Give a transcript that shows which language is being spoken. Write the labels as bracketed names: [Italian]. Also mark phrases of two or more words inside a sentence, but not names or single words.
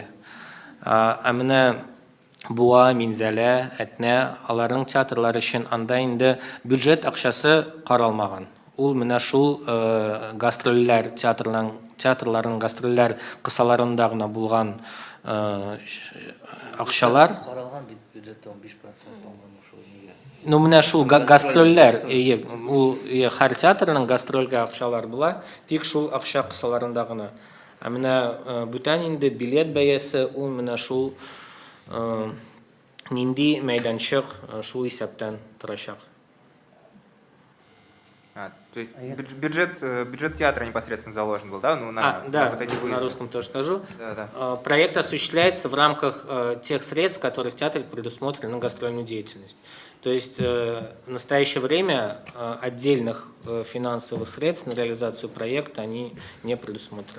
[Tatar] Ә менә Буа, Минзәлә, Әтнә, аларның театрлары өчен анда инде бюджет акчасы каралмаган. Ул менә шул гастрольләр театрларның гастрольләр кысаларында гына булган акчалар. Каралган бюджетта 15%, [Russian] по-моему, [Tatar] шул нигә. Ну менә шул гастрольләр, ул һәр театрның гастрольгә акчалар була, тик шул акча кысаларында гына. Ә менә бүтән инде билет бәясе ул менә шул нинди мәйданчык шул исәптән торачак. [Russian] То есть бюджет театра непосредственно заложен был, да? Ну, Да, на русском тоже скажу. Да. Проект осуществляется в рамках тех средств, которые в театре предусмотрены на гастрольную деятельность. То есть в настоящее время отдельных финансовых средств на реализацию проекта они не предусмотрены.